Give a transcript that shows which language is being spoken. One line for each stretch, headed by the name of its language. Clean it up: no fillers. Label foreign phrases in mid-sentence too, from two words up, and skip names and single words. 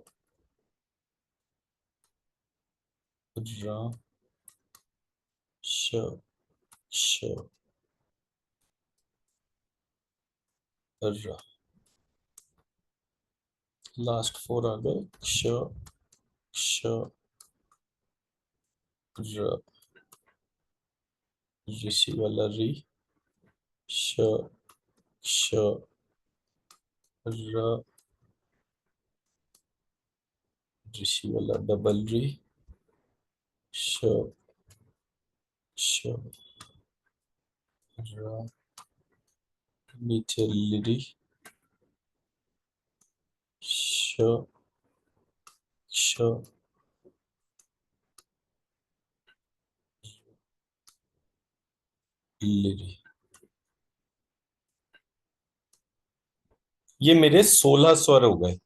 Hindi: रा, श, श, रा। लास्ट फोर आ गए। श, श, र, ऋषि वाला री, श, श, र, ऋषि वाला डबल री, श, श, र, नीचे लिरी, श, श, लिरी। ये मेरे 16 स्वर हो गए।